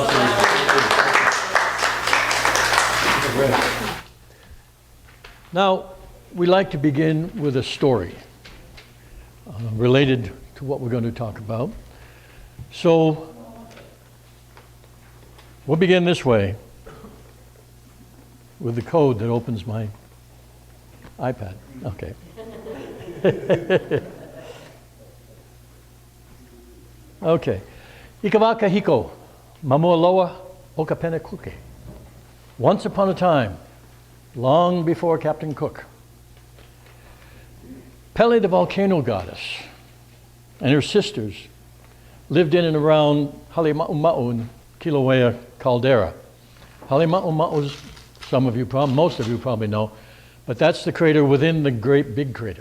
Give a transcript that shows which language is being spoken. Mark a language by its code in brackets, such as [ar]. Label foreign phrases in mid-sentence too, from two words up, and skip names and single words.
[en] Now, we like to begin with a story related to what we're going to talk about. So, we'll begin this way with the code that opens my iPad. Okay. Okay. [haw] Ikawaka hiko, mamualoa okapene kuke. [en] Once upon a time, long before Captain Cook, Pele, the volcano goddess, and her sisters lived in and around Halima'uma'u in Kilauea caldera. Halima'uma'u, most of you probably know, but that's the crater within the great big crater.